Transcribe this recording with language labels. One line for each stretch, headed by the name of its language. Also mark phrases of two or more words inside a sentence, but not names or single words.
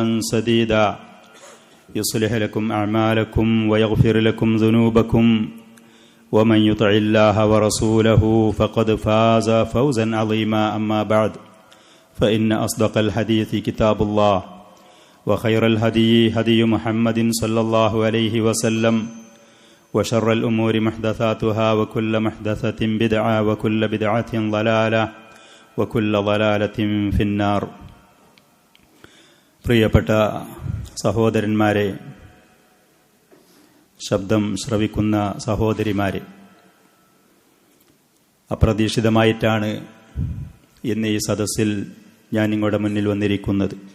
Arabic: سديدا يصلح لكم أعمالكم ويغفر لكم ذنوبكم ومن يطع الله ورسوله فقد فاز فوزا عظيما أما بعد فإن أصدق الحديث كتاب الله وخير الهدي هدي محمد صلى الله عليه وسلم وشر الأمور محدثاتها وكل محدثة بدعة وكل بدعة ضلالة وكل ضلالة في النار.
Malayalam: പ്രിയപ്പെട്ട സഹോദരന്മാരെ, ശബ്ദം ശ്രവിക്കുന്ന സഹോദരിമാരെ, അപ്രതീക്ഷിതമായിട്ടാണ് ഇന്ന് ഈ സദസ്സിൽ ഞാൻ നിങ്ങളുടെ മുന്നിൽ വന്നിരിക്കുന്നത്.